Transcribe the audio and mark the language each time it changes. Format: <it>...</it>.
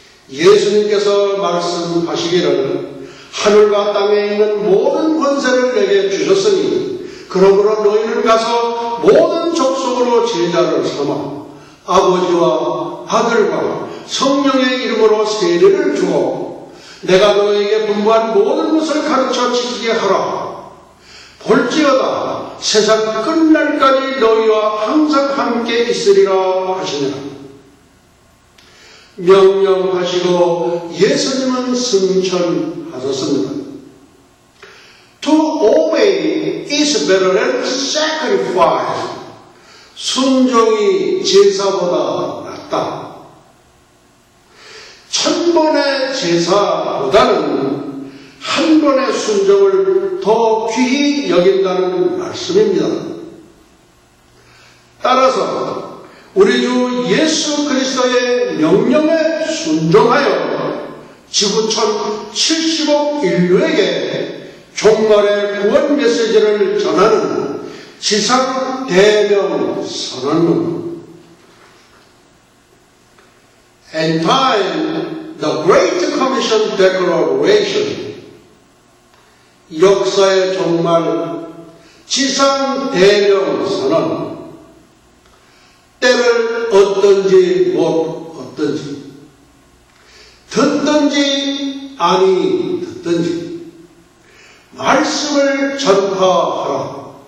<ko>예수님께서 말씀하시기를 하늘과 땅에 있는 모든 권세를 내게 주셨으니 그러므로 너희는 가서 모든 족속으로 제자를 삼아 아버지와 아들과 성령의 이름으로 세례를 주고 내가 너에게 분부한 모든 것을 가르쳐 지키게 하라. 볼지어다 세상 끝날까지 너희와 항상 함께 있으리라 하시니라. 명령하시고 예수님은 승천하셨습니다.</ko> <en>To obey is better than sacrifice.</en> <ko>순종이 제사보다 낫다. 1000번의 제사보다는 한 번의 순종을 더 귀히 여긴다는 말씀입니다. 따라서 우리 주 예수 그리스도의 명령에 순종하여 지구촌 70억 인류에게 종말의 구원 메시지를 전하는 지상 대명 선언문.</ko> <en>And time, the Great Commission Declaration.</en> <ko>역사의 종말, 지상 대명 선언. 때를 얻든지 못 얻든지, 듣든지 아니 듣든지, 말씀을 전파하라.</ko>